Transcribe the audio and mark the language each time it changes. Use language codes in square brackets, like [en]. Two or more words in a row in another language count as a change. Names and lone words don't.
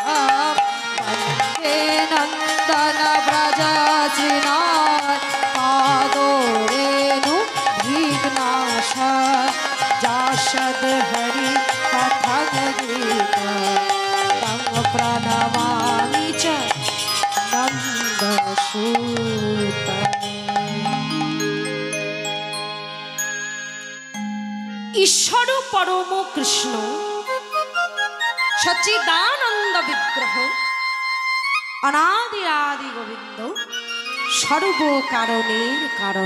[sa] वन्दे नन्दन व्रज श्रीनाथ पादोरेणु विघ्नाश जाशद हरि कथं गीता तं प्रणमामि च नन्दसुतं। ঈশ্বর পরম কৃষ্ণ সচ্চিদানন্দ বিগ্রহ অনাদি আদি গোবিন্দ [bn] সর্ব কারণের কারণ।